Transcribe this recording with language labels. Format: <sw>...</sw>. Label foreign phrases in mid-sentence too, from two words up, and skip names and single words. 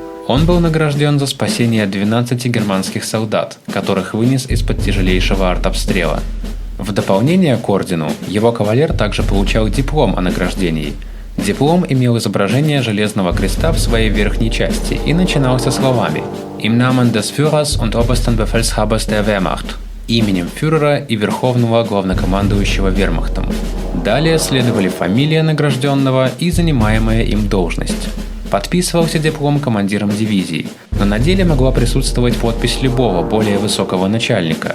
<ru>Он был награжден за спасение 12 германских солдат, которых вынес из-под тяжелейшего артобстрела. В дополнение к ордену, его кавалер также получал диплом о награждении. Диплом имел изображение Железного Креста в своей верхней части и начинался словами</ru> <de>«Im Namen des Führers und Obersten Befehlshabers der Wehrmacht»</de> <ru>именем фюрера и верховного главнокомандующего вермахтом. Далее следовали фамилия награжденного и занимаемая им должность. Подписывался диплом командиром дивизии, но на деле могла присутствовать подпись любого более высокого начальника.</ru>